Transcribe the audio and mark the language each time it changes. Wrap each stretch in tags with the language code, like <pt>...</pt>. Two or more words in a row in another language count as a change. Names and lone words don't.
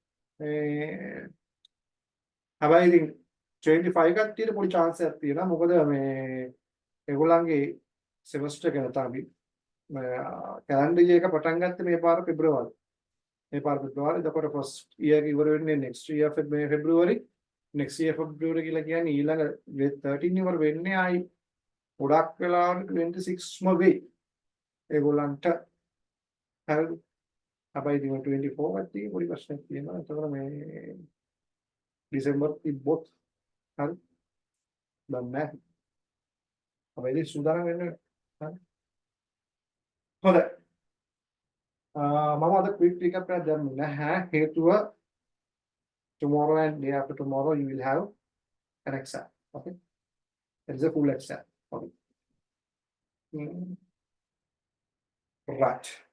<si>හැබැයි ඉතින් 25 කට්ටියට පොඩි chance එකක් තියෙනවා. මොකද මේ ඒගොල්ලන්ගේ semester එක තමයි කැලෙන්ඩර් එක පටන් ගත්තේ මේ පාර පෙබ්‍රවාරි.</si> <en>එතකොට first year එක</en> <si>ඉවර වෙන්නේ</si> <en>next year February. next year February</en> <si>කියලා කියන්නේ ඊළඟ 13 ඉවර වෙන්නේ ආයි ගොඩක් වෙලාවට 26ම වෙයි. ඒගොල්ලන්ට හරිද? හැබැයි ඉතින් 24 කට්ටිය පොඩි ප්‍රශ්නයක් තියෙනවා. එතකොට මේ ඩිසෙම්බර් තිබ්බොත් හරි දන්නේ නැහැ. හැබැයි ඉතින් සූදානම් වෙන්න හරි. හොඳයි. මම අද</si> <en>quick recap</en> <si>එකක් දැම්මේ නැහැ.</si> <en>හේතුව tomorrow and day after tomorrow you will have an exam. Okay? It is a full exam. Okay. Right.</en>